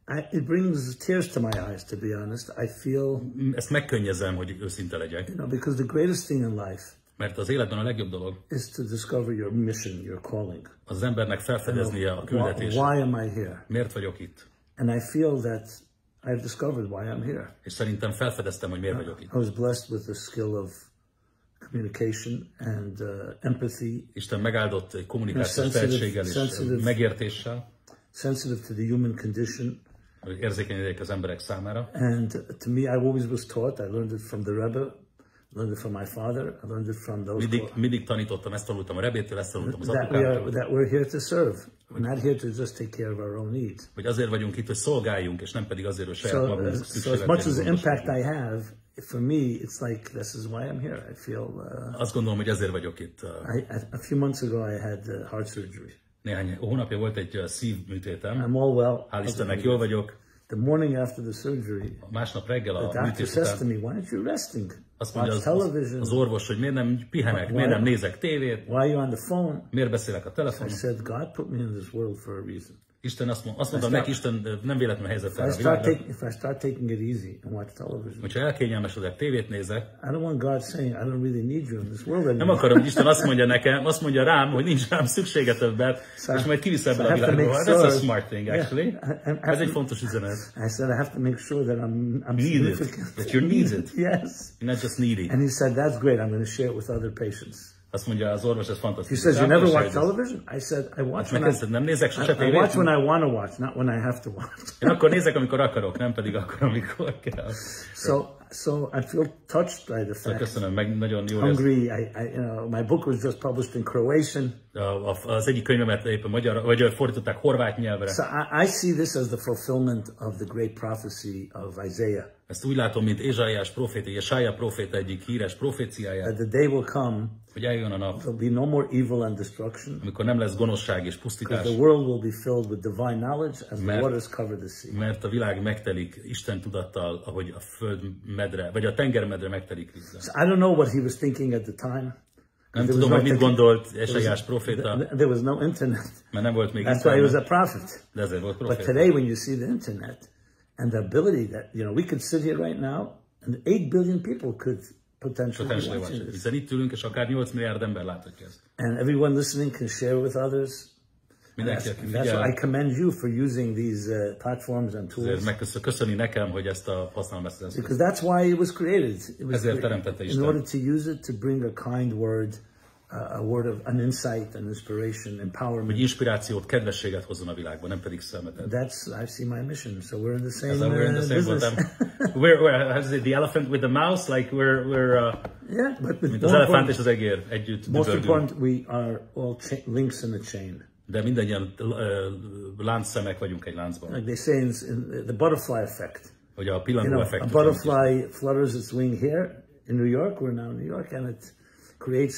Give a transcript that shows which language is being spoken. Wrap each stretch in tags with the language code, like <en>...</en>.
<en>It brings tears to my eyes, to be honest. I feel...</en> <hu>Ezt megkönnyezem, hogy őszinte legyek.</hu> <en>You know, because the greatest thing in life</en> <hu>Mert az életben a legjobb dolog</hu> <en>is to discover your mission, your calling.</en> <hu>Az embernek felfedeznie a küldetését.</hu> <en>Why am I here?</en> <hu>Miért vagyok itt?</hu> <en>And I feel that I've discovered why I'm here.</en> <hu>És szerintem felfedeztem, hogy miért vagyok itt.</hu> <en>I was blessed with the skill of communication and empathy.</en> <hu>Isten megáldott egy kommunikációs tehetséggel és megértéssel.</hu> <en>Sensitive to the human condition.</en> <hu>Hogy érzékeny legyek az emberek számára.</hu> <en>And to me, I always was taught. I learned it from the rabbi. I learned it from my father. I learned it from those.</en> <hu>Mindig tanítottam, ezt tanultam a rebétől, ezt tanultam az apukámtól.</hu> <en>That we're here to serve. We're not here to just take care of our own needs.</en> <hu>Hogy azért vagyunk itt, hogy szolgáljunk, és nem pedig azért, hogy saját magunk szükségleteinkre.</hu> <en>So as much as impact I have, for me, it's like this is why I'm here. I feel.</en> <hu>Azt gondolom, hogy ezért vagyok itt.</hu> <en>A few months ago, I had heart surgery.</en> <hu>Néhány hónapja volt egy szívműtétem.</hu> <en>I'm all well.</en> <hu>Hál' Istennek, jól vagyok.</hu> <en>The morning after the surgery,</en> <hu>másnap reggel a</hu> <en>műtét says to me, why aren't you resting?</en> <hu>Azt mondja az orvos, hogy miért nem pihenek, miért nem nézek tévét,</hu> <en>why are you on the phone?</en> <hu>Miért beszélek a telefonon.</hu> <en>I said, God put me in this world for a reason.</en> <hu>Isten azt mondta neki, Isten nem véletlenül helyezett fel a világra.</hu> <en>If I start taking it easy and watch television,</en> <hu>hogyha elkényelmesedek, tévét nézek,</hu> <en>I don't want God saying, I don't really need you in this world anymore.</en> <hu>Nem akarom, hogy Isten azt mondja nekem, azt mondja rám, hogy nincs rám szüksége többet, és majd kivisz ebből a világból.</hu> <en>That's a smart thing, actually.</en> <hu>Ez egy fontos üzenet.</hu> <en>I said, I have to make sure that I'm needed, that you're needed. Yes. You're not just needy. And he said, that's great, I'm going to share it with other patients.</en> <hu>Azt mondja az orvos, ez fantasztikus.</hu> <en>He says, you never watch television? I said, I watch when I watch when I want to watch, not when I have to watch.</en> <hu>Én akkor nézek, amikor akarok, nem pedig akkor, amikor kell.</hu> <en>So I feel touched by the fact.</en> <hu>Köszönöm, meg nagyon jól</hu> <en>Hungary, my book was just published in Croatian.</en> <hu>Az egyik könyvemet éppen vagy fordították horvát nyelvre.</hu> <en>So I see this as the fulfillment of the great prophecy of Isaiah.</en> <hu>Ezt úgy látom, mint Jesaja próféta egyik híres proféciáját.</hu> <en>That the day will come,</en> <hu>hogy eljön a nap,</hu> <en>there'll be no more evil and destruction.</en> <hu>Amikor nem lesz gonoszság és pusztítás.</hu> <en>The world will be filled with divine knowledge as the waters cover the sea.</en> <hu>Mert a világ megtelik Isten tudattal, ahogy a föld medre, vagy a tengermedre megtelik vízzel.</hu> <en>So I don't know what he was thinking at the time.</en> <hu>Nem tudom, hogy mit gondolt Jesajás próféta.</hu> <en>There was no internet.</en> <hu>Mert nem volt még</hu> <en>internet. That's why he was a prophet.</en> <hu>De ezért volt próféta.</hu> <en>But today when you see the internet and the ability that, we could sit here right now and 8 billion people could potentially watch this.</en> <hu>Hiszen itt ülünk, és akár 8 milliárd ember láthatja ezt.</hu> <en>And everyone listening can share with others. That's why I commend you for using these platforms and tools.</en> <hu>Köszöni nekem, hogy ezt használom ezt az eszközt.</hu> <en>Because that's why it was created.</en> <hu>Ezért teremtette Isten.</hu> <en>In order to use it to bring a kind word, a word of an insight, an inspiration, empowerment.</en> <hu>Hogy inspirációt, kedvességet hozzon a világba, nem pedig szemetet.</hu> <en>I see my mission. So we're in the same business. We're the elephant with the mouse, like we're yeah, but</en> <hu>mint az elefánt és az egér együtt.</hu> <en>Most important, we are all links in a chain.</en> <hu>De mindannyian láncszemek vagyunk egy láncban.</hu> <en>Like they say in the butterfly effect.</en> <hu>Hogy a pillangó effekt.</hu> <en>A butterfly flutters its wing here in New York. We're now in New York, and it creates</en>